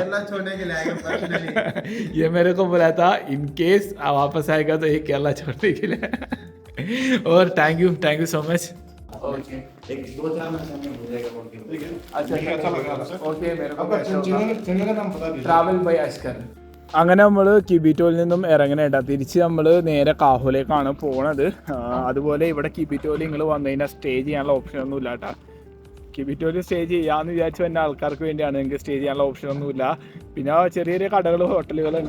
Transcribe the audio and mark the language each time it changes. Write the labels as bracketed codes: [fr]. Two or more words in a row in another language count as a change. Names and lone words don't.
[hi] केरला छोड़ने के लिए आएगा पर्सनली. ये मेरे को बोला था [en] in case [hi] वापस आएगा तो ये केरला छोड़ने के लिए. और [en] thank you so much. [hi] ओके, एक 2-4 महीने में हो जाएगा बोल के. ठीक है. अच्छा, अच्छा लगा आपसे. ओके, मेरे को आपका चैनल का नाम बता दीजिए. [ml] ട്രാവൽ ബൈ അഷ്കർ. അങ്ങനെ നമ്മൾ കിബിറ്റോയിൽ നിന്നും ഇറങ്ങണേട്ടാ. തിരിച്ച് നമ്മൾ നേരെ കാഹോലേക്കാണ് പോണത്. അതുപോലെ ഇവിടെ കിബിറ്റോയിൽ നിങ്ങൾ വന്നു കഴിഞ്ഞാൽ സ്റ്റേ ചെയ്യാനുള്ള ഓപ്ഷൻ ഒന്നും ഇല്ല കേട്ടോ. കിബിറ്റോയിൽ സ്റ്റേ ചെയ്യാമെന്ന് വിചാരിച്ചു വന്ന ആൾക്കാർക്ക് വേണ്ടിയാണ്. നിങ്ങൾക്ക് സ്റ്റേ ചെയ്യാനുള്ള ഓപ്ഷൻ ഒന്നുമില്ല. പിന്നെ ചെറിയ ചെറിയ കടകൾ, ഹോട്ടലുകളുണ്ട്.